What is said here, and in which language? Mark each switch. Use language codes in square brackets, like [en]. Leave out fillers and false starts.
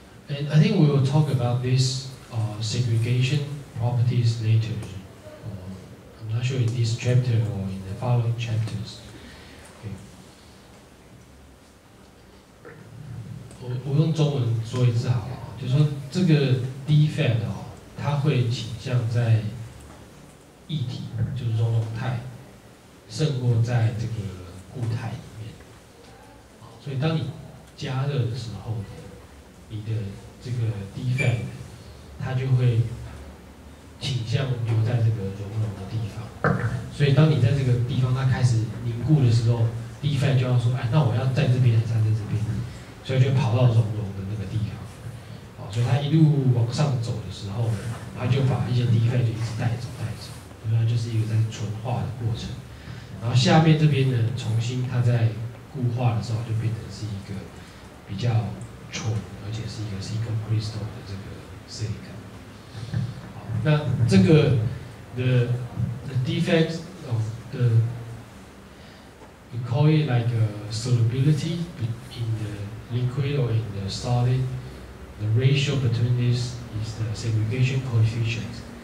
[en] And I think we will talk about this segregation properties later. I'm not sure in this chapter or in the following chapters. Okay. [zh] 我用中文说一次好了，就是说这个 defect 它会倾向在液体，就是熔融态，胜过在这个固态里面。所以当你加热的时候，你的这个 defect 它就会倾向留在这个熔融的地方。所以当你在这个地方它开始凝固的时候 ，defect 就要说，哎，那我要在这边还是在这边？所以就跑到熔融的那个地方。好，所以它一路往上走的时候，它就把一些 defect 就一直带走。它就是一个在纯化的过程，然后下面这边呢，重新它在固化的时候，就变成是一个比较纯，而且是一个 CH3.Crystal 的这个 silicon。好，那这个 [en] the defect of the we call it like a solubility in the liquid or in the solid. The ratio between this is the segregation coefficient.